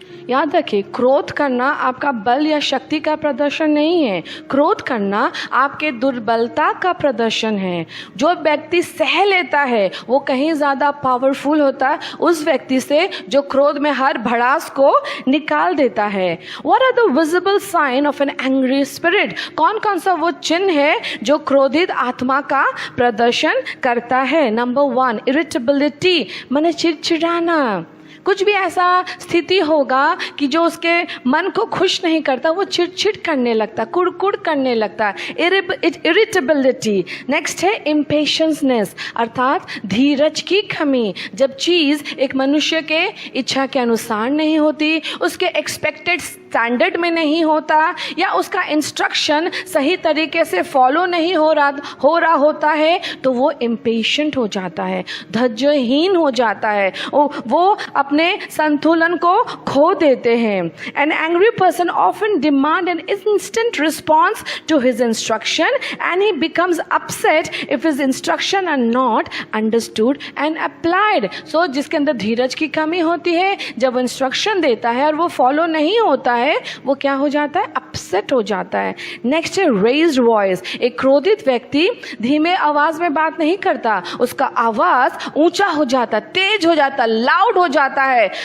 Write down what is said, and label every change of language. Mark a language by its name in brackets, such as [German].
[Hindi] याद रखिए, क्रोध करना आपका बल या शक्ति का प्रदर्शन नहीं है। क्रोध करना आपके दुर्बलता का प्रदर्शन है। जो व्यक्ति सह लेता है वो कहीं ज़्यादा पावरफुल होता है उस व्यक्ति से जो क्रोध में हर भड़ास को निकाल देता है। [English] What are the visible sign of an angry spirit? [Hindi] कौन कौन सा वो चिन्ह है जो क्रोधित आत्मा का प्रदर्शन करता है? नंबर 1, इरिटेबिलिटी, माने चिड़चिड़ाना। कुछ भी ऐसा स्थिति होगा कि जो उसके मन को खुश नहीं करता, वो चिड़चिड़ करने लगता, कुड़कुड़ करने लगता है, इरिटेबिलिटी। नेक्स्ट है इम्पेशंसनेस, अर्थात धीरज की कमी। जब चीज़ एक मनुष्य के इच्छा के अनुसार नहीं होती, उसके एक्सपेक्टेड स्टैंडर्ड में नहीं होता, या उसका इंस्ट्रक्शन सही तरीके से फॉलो नहीं हो रहा होता है, तो वो इम्पेशेंट हो जाता है, धैर्यहीन हो जाता है, वो अपने संतुलन को खो देते हैं। [English] An angry person often demand an instant response to his instruction and he becomes upset if his instruction are not understood and applied. [Hindi] So जिसके अंदर धीरज की कमी होती है, जब इंस्ट्रक्शन देता है और वो फॉलो नहीं होता है, वो क्या हो जाता है? अपसेट हो जाता है। नेक्स्ट है रेज्ड वॉइस। एक क्रोधित व्यक्ति धीमे आवाज में बात नहीं करता, उसका आवाज ऊंचा हो जाता, तेज हो जाता, लाउड हो जाता है।